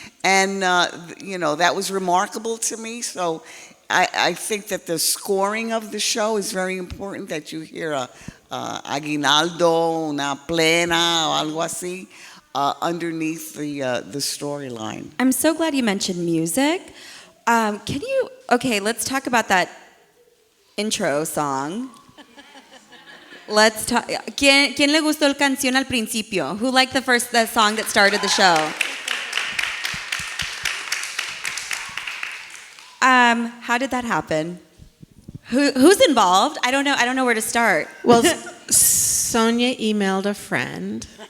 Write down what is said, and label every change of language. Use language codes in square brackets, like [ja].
[en] And, that was remarkable to me. So I think that the scoring of the show is very important, that you hear a aguinaldo, [es] una plena, o algo así, [en] underneath the storyline. I'm so glad you mentioned music. Let's talk about that intro song. Let's talk. [es] ¿Quién le gustó la canción al principio? [en] Who liked the song that started the show? How did that happen? Who's involved? I don't know where to start. Well, Sonia emailed a friend.